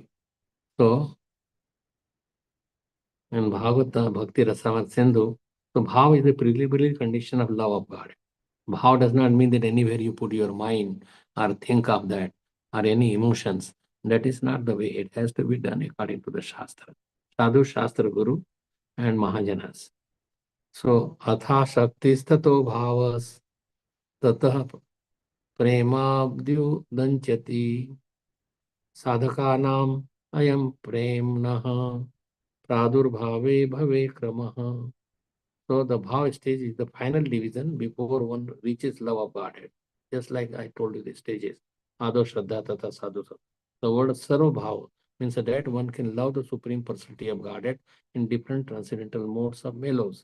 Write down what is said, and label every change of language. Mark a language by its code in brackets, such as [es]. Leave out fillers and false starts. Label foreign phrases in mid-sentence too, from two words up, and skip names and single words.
[en] So, in Bhagavata Bhakti Rasavan Sindhu, so bhav is the preliminary condition of love of God. Bhav does not mean that anywhere you put your mind or think of that or any emotions. That is not the way. It has to be done according to the Shastra. Sadhu, Shastra, Guru, and Mahajanas. So, [sa] atha shaktistato bhavas tatah premabdyu danchati sadhakanam ayam premnah pradurbhave bhave kramah. [en] So the bhav stage is the final division before one reaches love of Godhead. Just like I told you the stages. [sa] Ado Shraddha Tata Sadhu. [en] The word Sarvabhav means that one can love the Supreme Personality of Godhead in different transcendental modes of mellows.